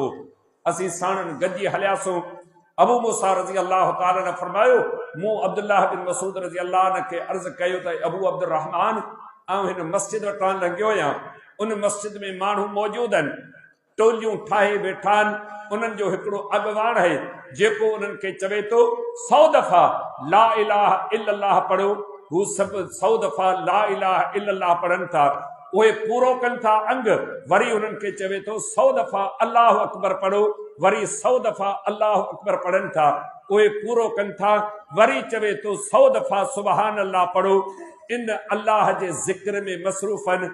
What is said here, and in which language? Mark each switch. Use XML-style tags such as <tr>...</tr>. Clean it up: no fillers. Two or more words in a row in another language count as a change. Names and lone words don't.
<sd>असीं साणनि गॾिजी हलियासीं। अबू मूसा</sd> <ar>رضي الله تعالى</ar> <sd>ने फरमायो, मूं अब्दुल्लाह बिन मसूद</sd> <ar>رضي الله عنه</ar> <sd>खे अर्ज़ कयो त अबू अब्दुर्रहमान, ऐं हिन मस्जिद वटां लंघियो आहियां, उन मस्जिद में माण्हू मौजूद आहिनि, टोलियूं ठाहे वेठा आहिनि। उन्हनि जो हिकिड़ो अॻवान आहे जेको उन्हनि खे चवे थो 100 दफ़ा</sd> <ar>لا إله إلا الله</ar> <sd>पढ़ो। हू सभु 100 दफ़ा</sd> <ar>لا إله إلا الله</ar> <sd>पढ़नि था, उहे पूरो कनि था अंग। वरी उन्हनि खे चवे थो 100 दफ़ा</sd> <ar>الله أكبر</ar> <sd>पढ़ो, वरी 100 दफ़ा</sd> <ar>الله أكبر</ar> <sd>पढ़नि था, उहे पूरो कनि था। वरी चवे थो 100 दफ़ा</sd> <ar>سبحان الله</ar> <sd>पढ़ो। इन अल्लाह जे ज़िक्र में मसरूफ़ आहिनि।</sd>